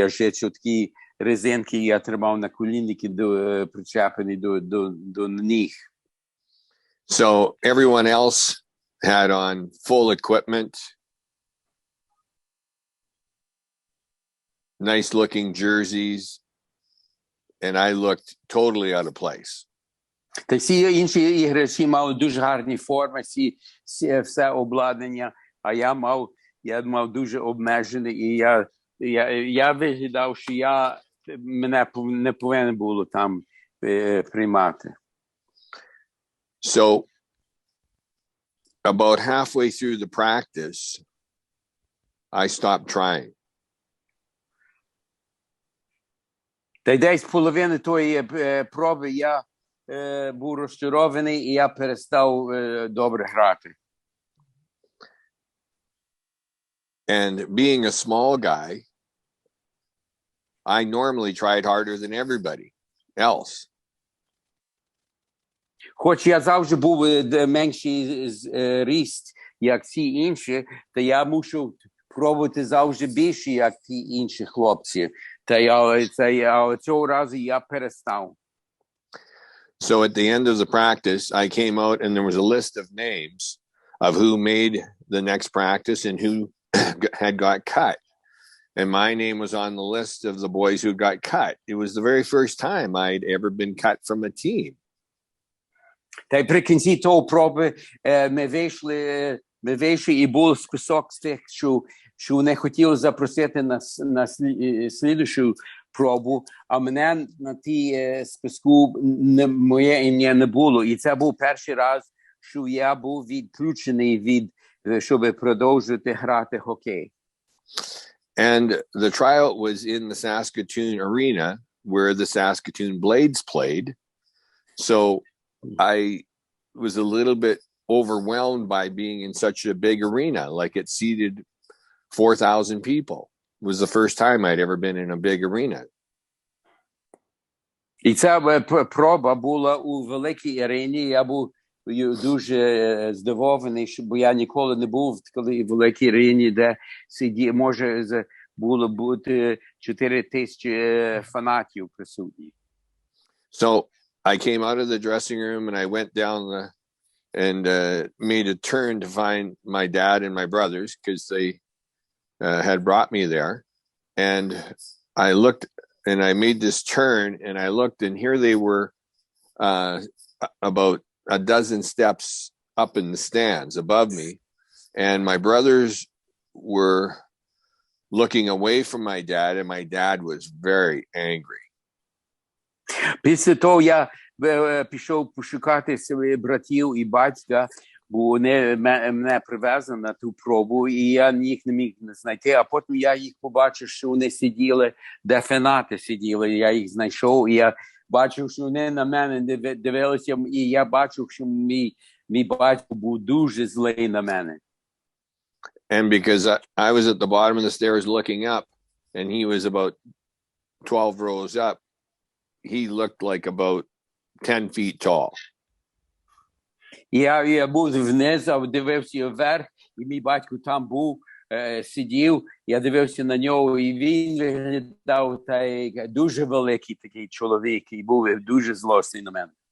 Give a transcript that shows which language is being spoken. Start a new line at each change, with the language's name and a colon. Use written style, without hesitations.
Ukrainian: Я вже такі резинки я тримав наколінники причепені до ніг.
English: So everyone else had on full equipment, nice looking jerseys, and I looked totally out of place.
Ukrainian: Та всі інші іграчі мали дуже гарні форми, все обладнання, а я мав дуже обмежене, і я виглядав, що мене не повинен було там приймати.
English: So about halfway through the practice, I stopped trying.
Ukrainian: Та й десь половини тої проби я був розчарований, і я перестав добре грати.
English: And being a small guy, I normally tried harder than everybody else.
Ukrainian: Хоч я завжди був менший ріст, як ці інші, то я мушу пробувати завжди більше, як ті інші хлопці. Але цього разу я перестав.
English: So at the end of the practice, I came out and there was a list of names of who made the next practice and who had got cut. And my name was on the list of the boys who got cut. It was the very first time I'd ever been cut from a team.
Ukrainian: Та й при кінці того проби ми вийшли і був список з тих, що не хотіли запросити на слідущу пробу, а мене на тій списку моє ім'я не було. І це був перший раз, що я був відключений щоб продовжувати грати хокей.
English: And the tryout was in the Saskatoon arena where the Saskatoon Blades played. So I was a little bit overwhelmed by being in such a big arena. Like it seated 4,000 people. It was the first time I'd ever been in a big arena.
Ukrainian: І ця проба була у великій арені. Я був дуже здивований, бо я ніколи не був коли в великій арені, де може було бути 4,000 фанатів присутні.
English: So I came out of the dressing room and I went down and made a turn to find my dad and my brothers because they had brought me there. And I looked and I made this turn and I looked and here they were about a dozen steps up in the stands above me. And my brothers were looking away from my dad and my dad was very angry.
Ukrainian: Після того я пішов пошукати своїх братів і батька, бо вони мене привезли на ту пробу, і я їх не міг знайти, а потім я їх побачив, що вони сиділи, де фанати сиділи, я їх знайшов, і я бачив, що вони на мене дивилися, і я бачив, що мій батько був дуже злий на мене.
English: And because I was at the bottom of the stairs looking up, and he was about 12 rows up, he looked like about 10 feet tall.
Ukrainian: Я був внизу, дивився вверх, і мій батько там був, сидів, я дивився на нього, і він виглядав дуже великий такий чоловік, і був дуже злосний на мене.